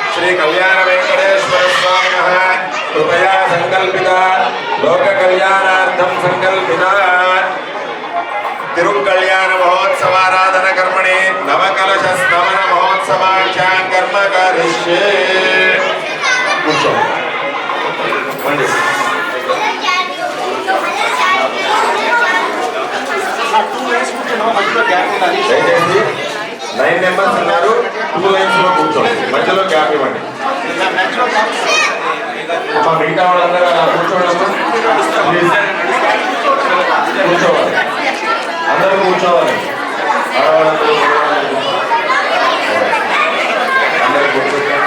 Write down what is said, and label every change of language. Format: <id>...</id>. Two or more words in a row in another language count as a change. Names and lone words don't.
<sa>कल्याण वेंकटेश्वर स्वामिनः कृपया संकल्पिता लोक कल्याणार्थं संकल्पिता तिरुकल्याण महोत्सवाराधन कर्मणि नवकलश स्नवन महोत्सवाख्यां कर्म करिष्ये</sa> <te>కూర్చో మండి దయచేసి 9 మెంబర్స్ ఉన్నారు 2 లైన్స్ లో కూర్చోండి మధ్యలో గ్యాప్ ఇవ్వండి అమ్మా మిగతా వాళ్ళందరూ అలా కూర్చోండి ప్లీజ్ కూర్చోవాలి అందరూ కూర్చోవాలి అందరూ కూర్చోవాలి</te>